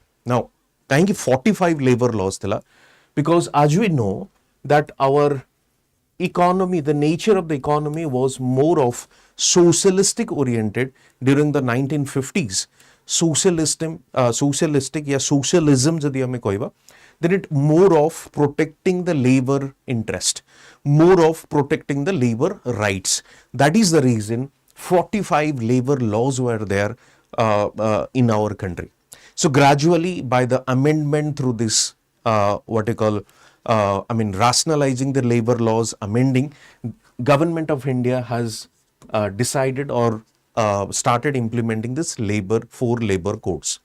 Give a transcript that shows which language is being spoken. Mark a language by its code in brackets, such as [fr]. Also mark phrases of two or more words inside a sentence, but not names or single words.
[en] Now, thank you 45 labor laws tila, because as we know that our economy, the nature of the economy was more of socialistic oriented during the 1950s. Socialistic या socialism [or] ଯଦି ଆମେ କହିବା, [en] then it more of protecting the labor interest, more of protecting the labor rights. That is the reason 45 labor laws were there in our country. So gradually by the amendment through this rationalizing the labor laws, amending, government of India has decided or started implementing this 4 labor codes.